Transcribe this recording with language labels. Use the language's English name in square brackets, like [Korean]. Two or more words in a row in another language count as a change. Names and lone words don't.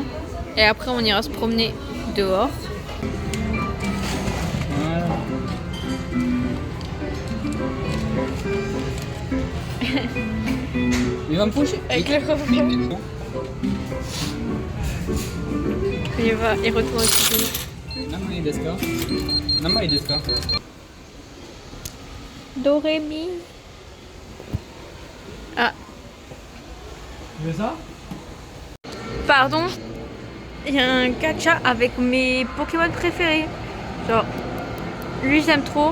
[French] Et après, on ira se promener dehors. Il va me faucher. Avec le robot. Il retourne aussi. [Japanese] 名前ですか? 名前ですか? [French] Dorémy. Ah. Tu veux ça? Pardon. Il y a un gacha avec mes Pokémon préférés. Genre, lui j'aime trop.